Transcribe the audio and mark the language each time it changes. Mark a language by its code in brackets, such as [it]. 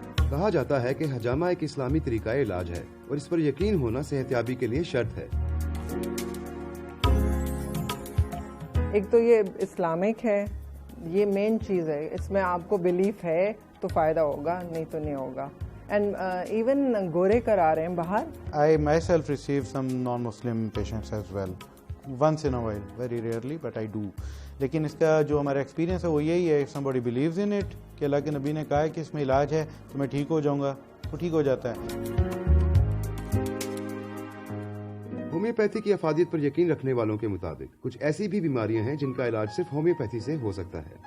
[ur] کہا جاتا ہے کہ حجامہ ایک اسلامی طریقہ علاج ہے اور اس پر یقین ہونا صحت یابی کے لیے شرط ہے. ایک تو یہ اسلامک ہے، یہ مین چیز ہے. اس میں آپ کو بلیف ہے تو فائدہ ہوگا، نہیں تو نہیں ہوگا. [en] and even [ur] گورے کرا رہے ہیں باہر. [en] I myself receive some non-Muslim patients as well. Once in a while, very rarely, but I do. [ur] لیکن اس کا جو ہمارا ایکسپیرینس ہے وہ یہی ہے, [en] if somebody believes in it, [ur] کہ اللہ کے نبی نے کہا ہے کہ اس میں علاج ہے تو میں ٹھیک ہو جاؤں گا, تو ٹھیک ہو جاتا ہے. ہومیوپیتھی کی افادیت پر یقین رکھنے والوں کے مطابق کچھ ایسی بھی بیماریاں ہیں جن کا علاج صرف ہومیوپیتھی سے ہو سکتا ہے.